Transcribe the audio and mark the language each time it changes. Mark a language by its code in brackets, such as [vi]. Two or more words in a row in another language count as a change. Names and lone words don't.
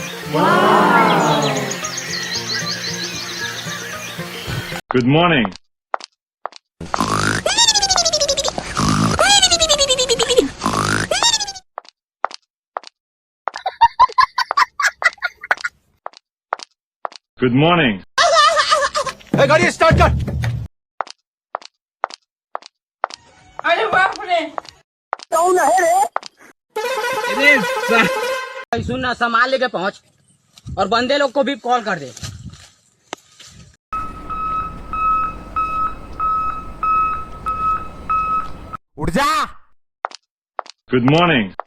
[en] Good morning. Good morning. [hi] गाड़ी स्टार्ट कर. अरे बाप रे. भाई सुन ना, सामान लेके पहुंच और बंदे लोग को भी कॉल कर दे. उठ जा. [en] Good morning.